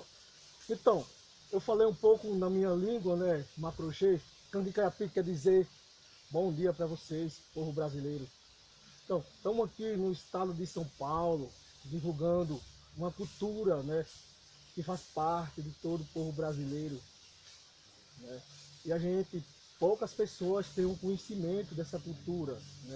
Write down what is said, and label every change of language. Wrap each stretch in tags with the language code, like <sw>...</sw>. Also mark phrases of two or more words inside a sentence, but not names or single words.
<pt>Então, eu falei um pouco na minha língua, né, Macrochê. Cangue-Caiapi quer dizer bom dia para vocês, povo brasileiro. Então, estamos aqui no estado de São Paulo, divulgando uma cultura, né, que faz parte de todo o povo brasileiro, né? E a gente, poucas pessoas têm um conhecimento dessa cultura, né?</pt>